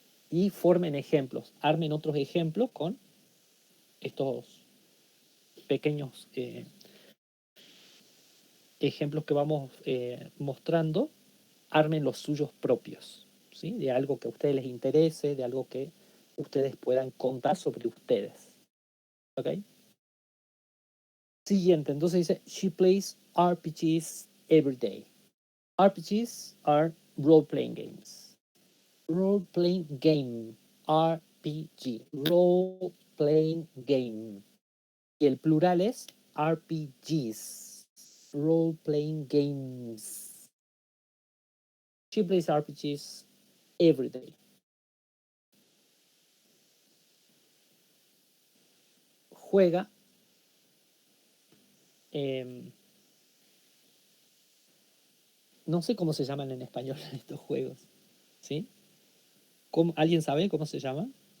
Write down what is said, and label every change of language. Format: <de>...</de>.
<es>Y formen ejemplos. Armen otros ejemplos con estos pequeños ejemplos que vamos mostrando. Armen los suyos propios. ¿Sí? De algo que a ustedes les interese, de algo que ustedes puedan contar sobre ustedes. ¿Ok? Siguiente, entonces dice,</es> <en>she plays RPGs every day. RPGs are role-playing games. Role-playing game, RPG, role-playing game.</en> <es>Y el plural es RPGs, role-playing games.</es> <en>She plays RPGs every day.</en> <es>Juega no sé cómo se llaman en español estos juegos, ¿sí? ¿Alguien sabe cómo se llaman?</es>